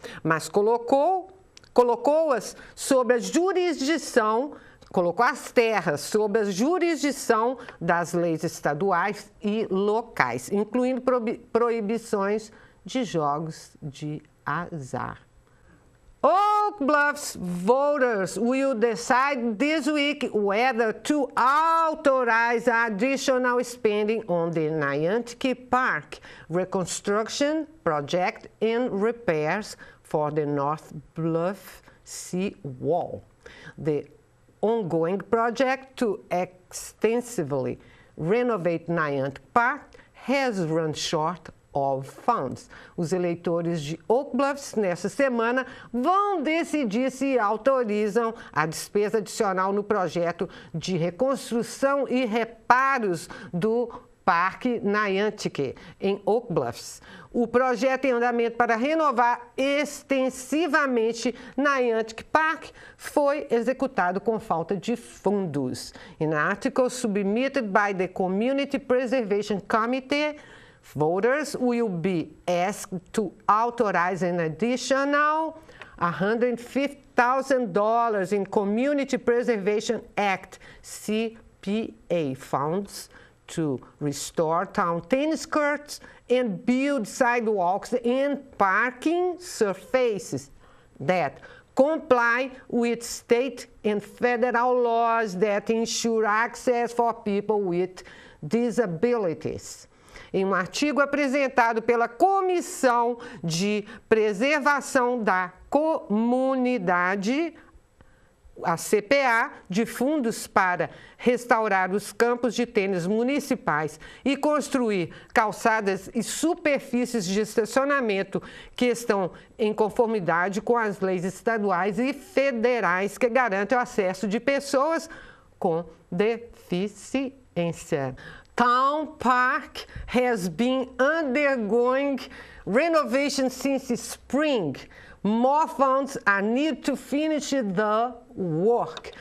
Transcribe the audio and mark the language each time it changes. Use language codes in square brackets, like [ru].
[pt] mas colocou-as sob a jurisdição, colocou as terras sob a jurisdição das leis estaduais e locais, incluindo proibições de jogos de azar. [en] Oak Bluffs voters will decide this week whether to authorize additional spending on the Nyanticke Park reconstruction project and repairs for the North Bluff Sea Wall. The ongoing project to extensively renovate Nyanticke Park has run short of funds. [pt] Os eleitores de Oak Bluffs, nesta semana, vão decidir se autorizam a despesa adicional no projeto de reconstrução e reparos do Parque Nyanticke, em Oak Bluffs. O projeto em andamento para renovar extensivamente Nyanticke Park foi executado com falta de fundos. [en] In an article submitted by the Community Preservation Committee, voters will be asked to authorize an additional $150,000 in Community Preservation Act CPA funds to restore town tennis courts and build sidewalks and parking surfaces that comply with state and federal laws that ensure access for people with disabilities. [pt] em um artigo apresentado pela Comissão de Preservação da Comunidade, a CPA, de fundos para restaurar os campos de tênis municipais e construir calçadas e superfícies de estacionamento que estão em conformidade com as leis estaduais e federais que garantem o acesso de pessoas com deficiência. [en] Town Park has been undergoing renovation since spring. More funds are needed to finish the work.